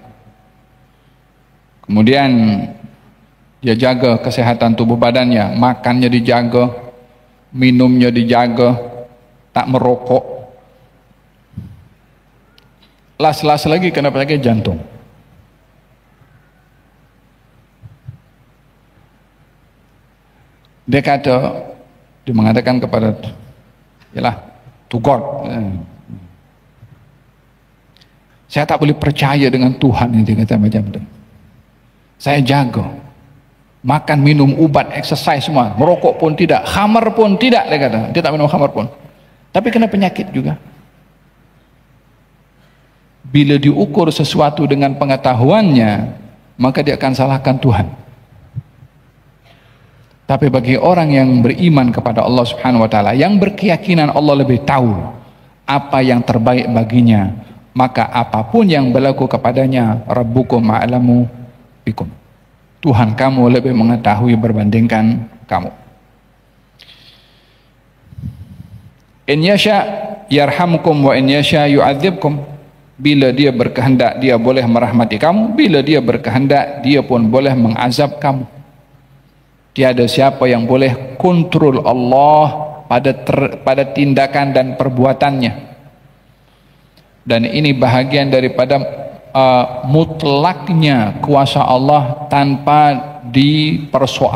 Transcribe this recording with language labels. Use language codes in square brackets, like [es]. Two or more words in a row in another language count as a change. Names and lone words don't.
[ms] Kemudian dia jaga kesehatan tubuh badannya, makannya dijaga, minumnya dijaga, tak merokok. Las-las lagi kena penyakit jantung. Dia mengatakan kepada, yalah, [en] to God, [ms] saya tak boleh percaya dengan Tuhan ini, dia kata macam itu. Saya jaga, makan, minum, ubat, exercise semua, merokok pun tidak, khamar pun tidak, dia kata. Dia tak minum khamar pun, tapi kena penyakit juga. Bila diukur sesuatu dengan pengetahuannya, maka dia akan salahkan Tuhan. Tapi bagi orang yang beriman kepada Allah [ar] Subhanahu wa taala, [ms] yang berkeyakinan Allah lebih tahu apa yang terbaik baginya, maka apapun yang berlaku kepadanya, [ar] Rabbukum a'lamu bikum, [ms] Tuhan kamu lebih mengetahui berbandingkan kamu. [ar] In yasha yarhamkum wa in yasha yu'adzibkum. [ms] Bila dia berkehendak, dia boleh merahmati kamu. Bila dia berkehendak, dia pun boleh mengazab kamu. Tiada siapa yang boleh kontrol Allah pada tindakan dan perbuatannya. Dan ini bahagian daripada mutlaknya kuasa Allah tanpa dipersoal.